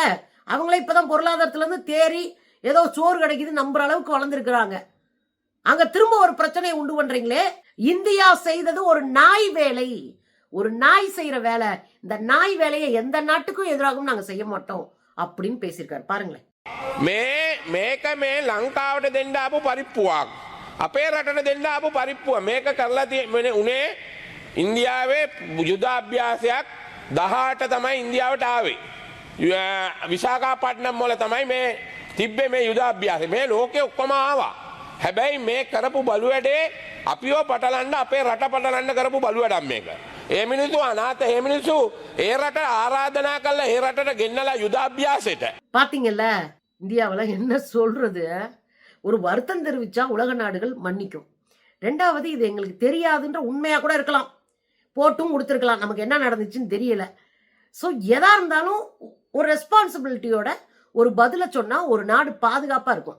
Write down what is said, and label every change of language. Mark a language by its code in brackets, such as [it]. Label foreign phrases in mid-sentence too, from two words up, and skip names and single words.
[ta] அவங்களே இப்பதான் பொருளாதாரத்துல இருந்து தேறி ஏதோ சோறு கிடைக்குது நம்புற அளவுக்கு வளர்ந்துருக்கிறாங்க. அங்க திரும்ப ஒரு பிரச்சனையை உண்டு பண்றீங்களே. இந்தியா செய்தது ஒரு நாய் வேலை, ஒரு நாய் செய்யற வேலை. இந்த நாய் வேலையை எந்த நாட்டுக்கும் எதிராகவும் நாங்க செய்ய மாட்டோம் அப்படின்னு பேசியிருக்காரு. பாருங்களேன். [si] මේක මේ ලංකාවට දෙන්න ආපු පරිප්පුවක්. අපේ රටට දෙන්න ආපු පරිප්පුව. මේක කරලා තියෙන්නේ උනේ ඉන්දියාවේ යුද්ධාභ්‍යාසයක් 18 තමයි ඉන්දියාවට ආවේ. විශාඛපට්නම් වල තමයි මේ තිබ්බේ මේ යුද්ධාභ්‍යාසය. මේ ලෝකෙ ඔක්කොම ආවා. හැබැයි මේ කරපු බලු වැඩේ අපිව පටලන්න, අපේ රට පටලන්න කරපු බලු වැඩක් මේක. ඒ මිනිස්සු අනාථ, ඒ මිනිස්සු ඒ රට ආරාධනා කළා ඒ රටට ගෙන්නලා යුද්ධාභ්‍යාසයට. [ta] பாத்தீங்கல்ல இந்தியாவில என்ன சொல்றது? ஒரு வருத்தம் தெரிவிச்சா உலக நாடுகள் மன்னிக்கும். ரெண்டாவது, இது எங்களுக்கு தெரியாதுன்ற உண்மையா கூட இருக்கலாம், போட்டும் கொடுத்துருக்கலாம், நமக்கு என்ன நடந்துச்சுன்னு தெரியல. ஸோ எதா இருந்தாலும் ஒரு ரெஸ்பான்சிபிலிட்டியோட ஒரு பதில சொன்னா ஒரு நாடு பாதுகாப்பா இருக்கும்.